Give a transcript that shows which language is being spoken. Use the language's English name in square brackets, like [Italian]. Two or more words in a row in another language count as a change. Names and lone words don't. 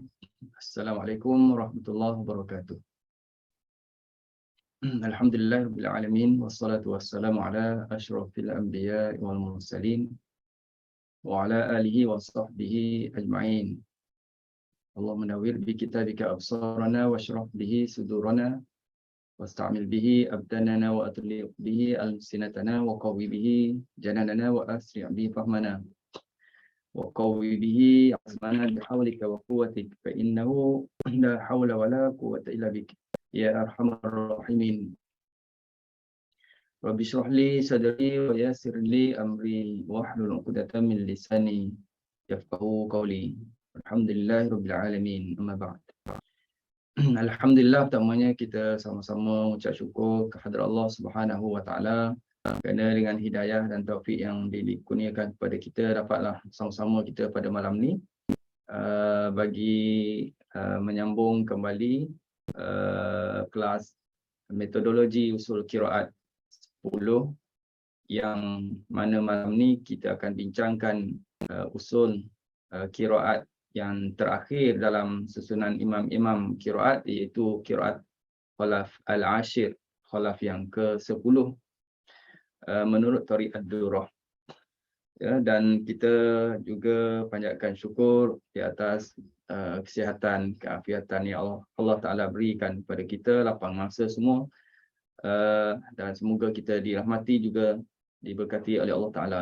[Arabic] السلام عليكم ورحمة الله وبركاته. الحمد لله رب العالمين والصلاة والسلام على أشرف الأنبياء والمرسلين وعلى آله وصحبه أجمعين. اللهم نور بكتابك أبصارنا واشرح به صدورنا واستعمل به أبداننا وأطلق به ألسنتنا وقو به جناننا وأسرع به فهمنا. وقوي به عزمنا بحولك وقوتك فإنه لا حول ولا قوة إلا بك يا أرحم الراحمين. رب اشرح لي صدري ويسر لي أمري واحلل عقدة من لساني يفقهوا قولي. الحمد لله رب العالمين. أما بعد. Alhamdulillah, [Malay] pertamanya kita sama-sama mengucap syukur kehadrat [Arabic] الله سبحانه وتعالى [Malay] kerana dengan hidayah dan taufik yang dikurniakan kepada kita, dapatlah sama-sama kita pada malam ni bagi menyambung kembali kelas metodologi [Arabic] أصول قراءات [Malay] 10, yang mana malam ni kita akan bincangkan [Arabic] أصول قراءات [Malay] yang terakhir dalam susunan imam-imam qiraat, iaitu [Arabic] قراءة خلف العاشر, [Malay] khalaf yang ke-10 menurut Tariq ad-Durrah. Ya, dan kita juga panjatkan syukur di atas kesihatan, keafiatan yang [Arabic] الله تعالى [Malay] berikan kepada kita, lapang masa semua, dan semoga kita dirahmati juga diberkati oleh [Arabic] الله تعالى.